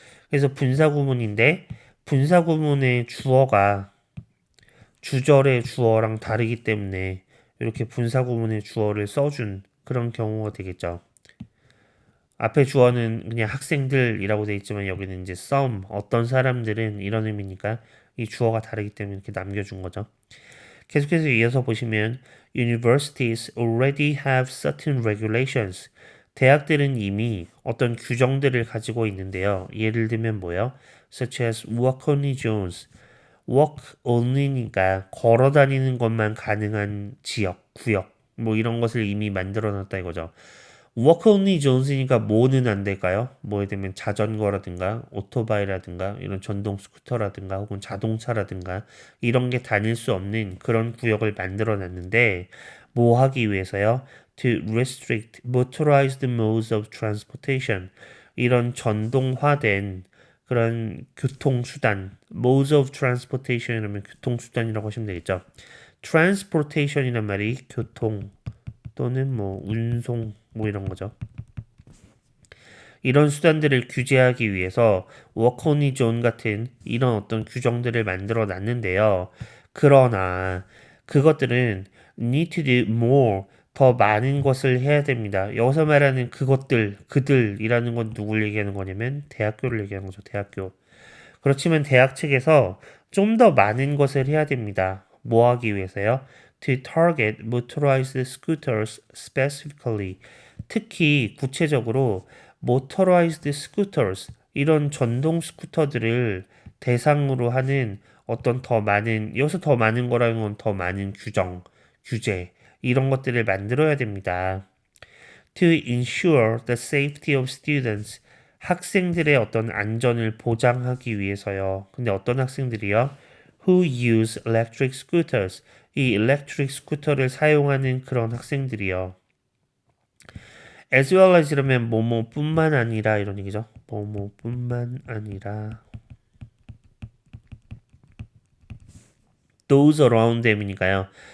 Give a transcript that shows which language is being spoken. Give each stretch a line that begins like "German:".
Korean: 그래서 분사구문인데 분사구문의 주어가 주절의 주어랑 다르기 때문에 이렇게 분사구문의 주어를 써준 그런 경우가 되겠죠. 앞에 주어는 그냥 학생들이라고 되어 있지만 여기는 이제 some 어떤 사람들은 이런 의미니까 이 주어가 다르기 때문에 이렇게 남겨준 거죠. 계속해서 이어서 보시면
English: universities already have certain regulations.
Korean: 대학들은 이미 어떤 규정들을 가지고 있는데요. 예를 들면 뭐요?
English: Such as walk only zones.
Korean: walk only니까 걸어 다니는 것만 가능한 지역, 구역 뭐 이런 것을 이미 만들어 놨다 이거죠. walk only zones니까 뭐는 안 될까요? 뭐 예를 들면 자전거라든가 오토바이라든가 이런 전동 스쿠터라든가 혹은 자동차라든가 이런 게 다닐 수 없는 그런 구역을 만들어 놨는데 뭐 하기 위해서요?
English: To restrict motorized modes of transportation.
Korean: 이런 전동화된 그런 교통수단, modes of transportation이라면 교통수단이라고 하시면 되겠죠. transportation이란 말이 교통 또는 뭐 운송 뭐 이런 거죠. 이런 수단들을 규제하기 위해서 워커니 존 같은 이런 어떤 규정들을 만들어 놨는데요. 그러나 그것들은
English: need to do more
Korean: 더 많은 것을 해야 됩니다. 여기서 말하는 그것들, 그들이라는 건 누굴 얘기하는 거냐면 대학교를 얘기하는 거죠. 대학교. 그렇지만 대학 측에서 좀 더 많은 것을 해야 됩니다. 뭐 하기 위해서요?
English: To target motorized scooters specifically.
Korean: 특히 구체적으로 motorized scooters 이런 전동 스쿠터들을 대상으로 하는 어떤 더 많은 여기서 더 많은 거라는 건 더 많은 규정, 규제 이런 것들을 만들어야 됩니다.
English: To ensure the safety of students.
Korean: 학생들의 어떤 안전을 보장하기 위해서요. 근데 어떤 학생들이요?
English: Who use electric scooters.
Korean: 이 electric 스쿠터를 사용하는 그런 학생들이요.
English: As well as
Korean: 이러면 뭐뭐뿐만 아니라 이런 얘기죠. 뭐뭐뿐만 아니라
English: those around them
Korean: 이니까요.